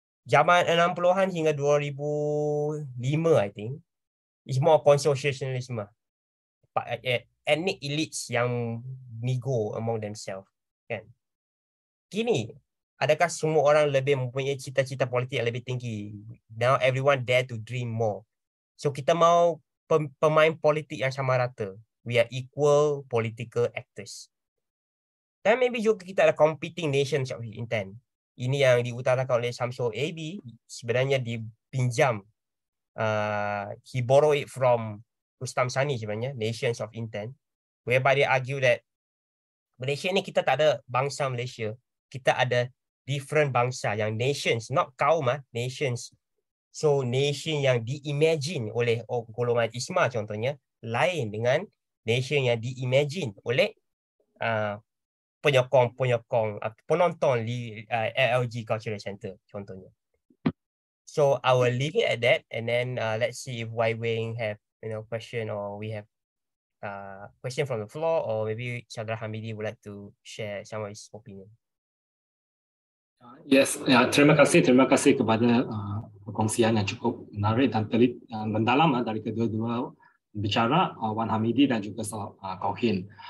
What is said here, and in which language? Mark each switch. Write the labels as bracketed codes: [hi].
[ms] Zaman 60-an hingga 2005, [en] I think, it's more consociationalism. Ethnic elites yang nego among themselves. Kan? [ms] Kini, adakah semua orang lebih mempunyai cita-cita politik yang lebih tinggi? [en] Now everyone dare to dream more. [ms] So kita mau pemain politik yang sama rata. [en] We are equal political actors. [ms] Dan maybe juga kita ada [en] competing nations of intent. [ms] Ini yang diutarakan oleh Samsul AB sebenarnya dipinjam. [en] He borrow it from Rustam Sani sebenarnya, Nations of Intent, whereby they argue that Malaysia [ms] ni kita tak ada bangsa Malaysia. Kita ada different bangsa yang nations, not kaum, nations. So nation yang diimagine oleh golongan ISMA contohnya, lain dengan nation yang diimagine oleh penyokong, penonton LLG Cultural Center contohnya. [en] So I will leave it at that, and then let's see if Y Wing have question, or we have question from the floor, or maybe Saudara Hamidi would like to share some of his opinion. [ms] Yes, ya, terima kasih kepada perkongsian yang cukup menarik dan mendalam dari kedua-dua bicara, Wan Hamidi dan juga Kok Hin.